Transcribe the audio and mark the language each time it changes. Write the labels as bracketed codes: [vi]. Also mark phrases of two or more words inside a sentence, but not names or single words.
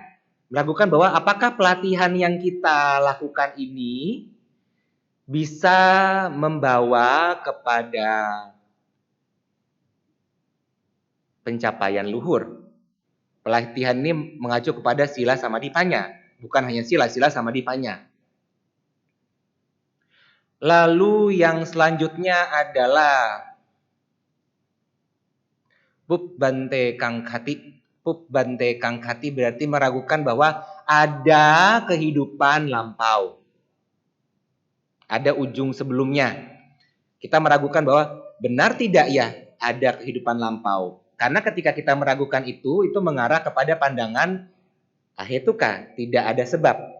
[id] Meragukan bahwa apakah pelatihan yang kita lakukan ini bisa membawa kepada pencapaian luhur. Pelatihan ini mengacu kepada [pi] sila samadhipanya, [id] bukan hanya [pi] sila samadhipanya. [id] Lalu yang selanjutnya adalah [pi] pubbante kangkhati. Pubbante kangkhati [id] berarti meragukan bahwa ada kehidupan lampau. Ada ujung sebelumnya. Kita meragukan bahwa benar tidak ya ada kehidupan lampau. Karena ketika kita meragukan itu mengarah kepada pandangan Ahetuka, tidak ada sebab.